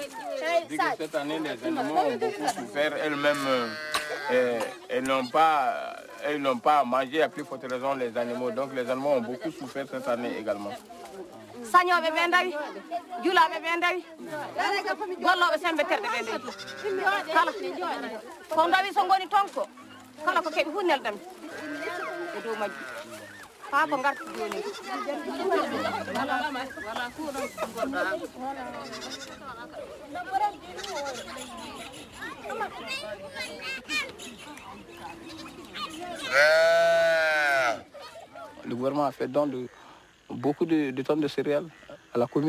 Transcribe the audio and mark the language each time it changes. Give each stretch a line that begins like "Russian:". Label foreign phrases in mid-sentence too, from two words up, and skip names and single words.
French: Cette année les animaux ont beaucoup souffert elles-mêmes elles n'ont pas mangé à plus forte raison les animaux, donc les animaux ont beaucoup souffert cette année également.
Fula: Sañoɓe ɓe dawi julaɓe ɓe dawi golloɓe sembe terɗe ɓe dawi kala ko dawi so goni toon ko kala ko keeɓi fu neldami e dow majju ha ko garta joni.
French: Le gouvernement a fait don de beaucoup de tonnes de céréales à la commune.